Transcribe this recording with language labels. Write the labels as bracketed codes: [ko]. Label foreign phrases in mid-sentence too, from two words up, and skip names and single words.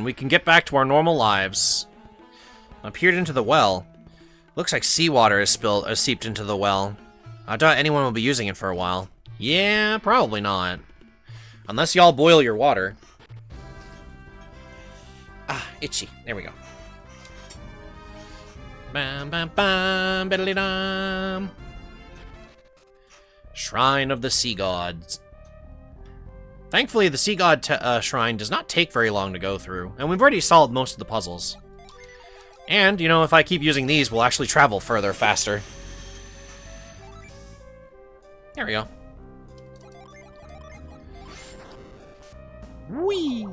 [en] We can get back to our normal lives. I peered into the well. Looks like seawater is seeped into the well. I doubt anyone will be using it for a while. Yeah, probably not. Unless y'all boil your water. Ah, itchy. There we go. Bam, bam, bam, biddly-dum. Shrine of the Sea Gods. Thankfully, the Sea God Shrine does not take very long to go through, and we've already solved most of the puzzles. And, you know, if I keep using these, we'll actually travel further, faster. There we go. Whee!